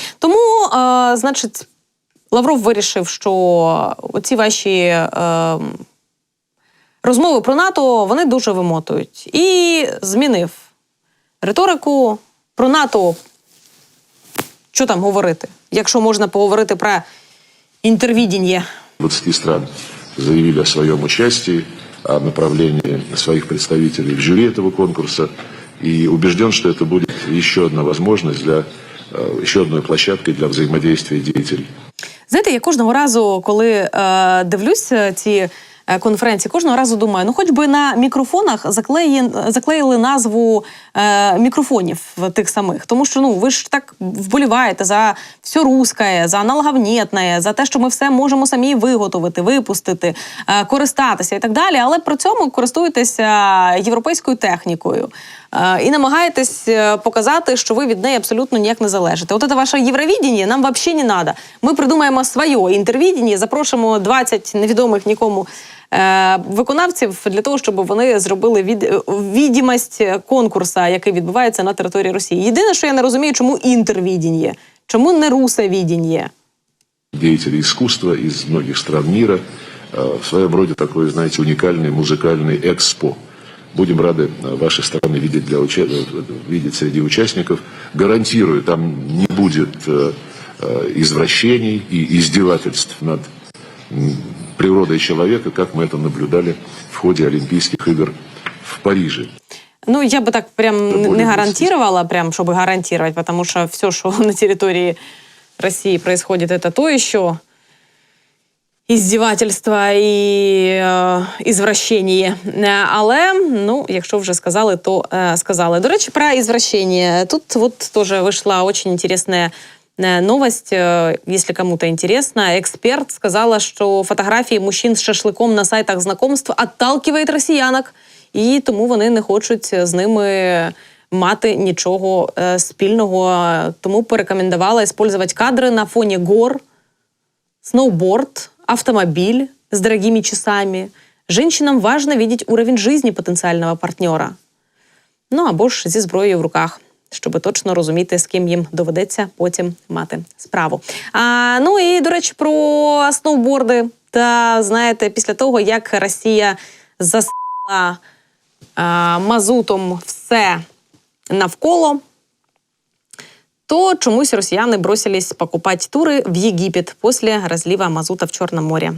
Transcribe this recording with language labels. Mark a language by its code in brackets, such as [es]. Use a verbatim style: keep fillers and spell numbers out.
[uk] Тому, е, значить, Лавров вирішив, що оці ваші е, розмови про НАТО, вони дуже вимотують. І змінив риторику про НАТО. Що там говорити? Якщо можна поговорити про інтервідіння. [ru] двадцать стран заявили о своем участии, о направлении своих представителей в жюри этого конкурса. И убежден, что это будет еще одна возможность для, еще одной площадкой для взаимодействия деятелей. [uk] Знаєте, я кожного разу, коли е, дивлюсь ці е, конференції, кожного разу думаю, ну хоч би на мікрофонах заклеї, заклеїли назву е, мікрофонів тих самих. Тому що, ну, ви ж так вболіваєте за все [ru] русское, за аналогов нєтне, [uk] за те, що ми все можемо самі виготовити, випустити, е, користатися і так далі, але при цьому користуєтеся європейською технікою. І намагаєтесь показати, що ви від неї абсолютно ніяк не залежите. От це ваше євровідіння нам взагалі не треба. Ми придумаємо своє інтервідіння, запрошуємо двадцять невідомих нікому е- виконавців для того, щоб вони зробили від- відімість конкурсу, який відбувається на території Росії. Єдине, що я не розумію, чому інтервідіння, чому не русовідіння. [ru] Деятели искусства из многих стран мира, в своем роде такой, знаете, уникальный музыкальный экспо. Будем рады вашей стороны видеть, для уча... видеть среди участников гарантирую, там не будет э, э, извращений и издевательств над природой человека, как мы это наблюдали в ходе Олимпийских игр в Париже. Ну, я бы так прям Довольно не гарантировала, прям, чтобы гарантировать, потому что все, что на территории России происходит, это то еще издевательства [uk] і е, ізвращення. Е, Але, ну, якщо вже сказали, то е, сказали. До речі, про ізвращення. [ru] Тут вот тоже вышла очень интересная э, новость, э, если кому-то интересно. Эксперт сказала, что фотографии мужчин с шашлыком на сайтах знакомств отталкивает россиянок, [uk] і тому вони не хочуть з ними мати нічого э, спільного. Тому порекомендувала [ru] использовать кадри на фоне гор, сноуборд, автомобиль с дорогими часами. Женщинам важно видеть уровень жизни потенциального партнера. [uk] Ну або ж зі зброєю в руках, щоб точно розуміти, з ким їм доведеться потім мати справу. А, ну і, до речі, про сноуборди. Та, знаєте, після того, як Росія засила а, мазутом все навколо, то чомусь росіяни бросились покупати тури в Єгипет після розлива мазута в Чорному морі.